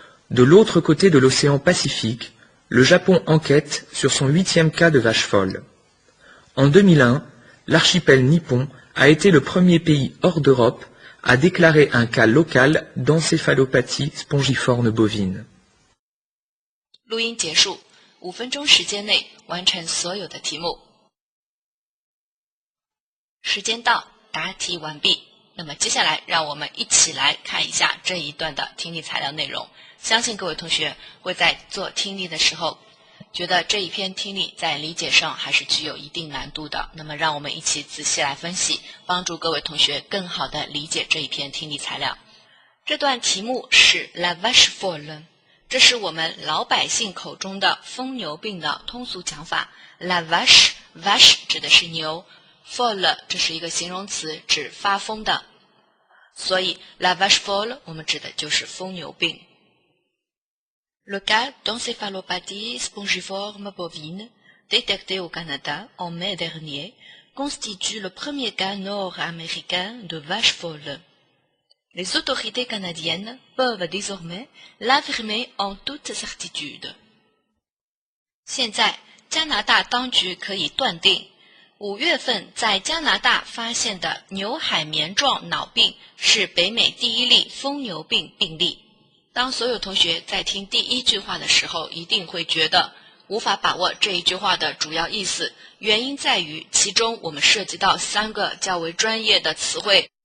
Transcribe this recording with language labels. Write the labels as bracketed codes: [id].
[fr] De l'autre côté de l'océan Pacifique, le Japon enquête sur son 8e cas de vache folle. En 2001, l'archipel nippon a été le premier pays hors d'Europe à déclarer un cas local d'encéphalopathie spongiforme bovine. [zh] 录音结束，5分钟时间内完成所有的题目。时间到，答题完毕。那么接下来，让我们一起来看一下这一段的听力材料内容。相信各位同学会在做听力的时候，觉得这一篇听力在理解上还是具有一定难度的。那么让我们一起仔细来分析，帮助各位同学更好的理解这一篇听力材料。这段题目是 [fr] La vache folle， [zh] 这是我们老百姓口中的疯牛病的通俗讲法。 La vache 指的是牛， folle 这是一个形容词，指发疯的。所以 [fr] La vache folle [zh] 我们指的就是疯牛病。 [fr] Le cas d'encéphalopathie spongiforme bovine, détecté au Canada en mai dernier, constitue le premier cas nord-américain de vache folle. Les autorités canadiennes peuvent désormais l'affirmer en toute certitude. [zh] 现在，加拿大当局可以断定，5月份在加拿大发现的牛海绵状脑病是北美第一例疯牛病病例。当所有同学在听第一句话的时候，一定会觉得无法把握这一句话的主要意思，原因在于其中我们涉及到3个较为专业的词汇。